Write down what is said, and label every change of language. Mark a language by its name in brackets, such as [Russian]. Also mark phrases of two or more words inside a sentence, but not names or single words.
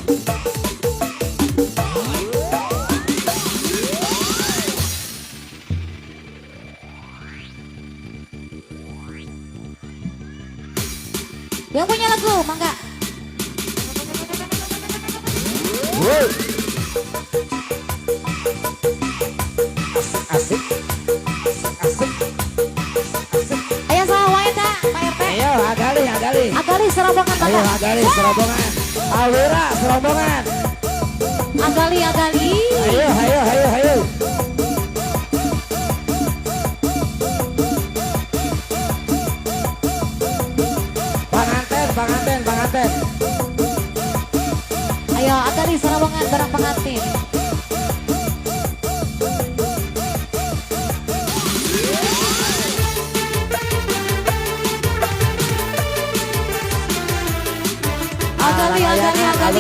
[Indonesian] Yang punya lagu, mangga. Wow. Asik, asik, asik. Ayo sama wae dah, Pak RT. Ayo agali, agali. Agali serombongan Ayo mangga. agali serombongan. Awira serombongan. Agali, agali. Ayo, ayo, ayo, ayo. Pengantin, pengantin, pengantin. Ayo, agali serombongan bareng pengantin. Agali, agali, agali.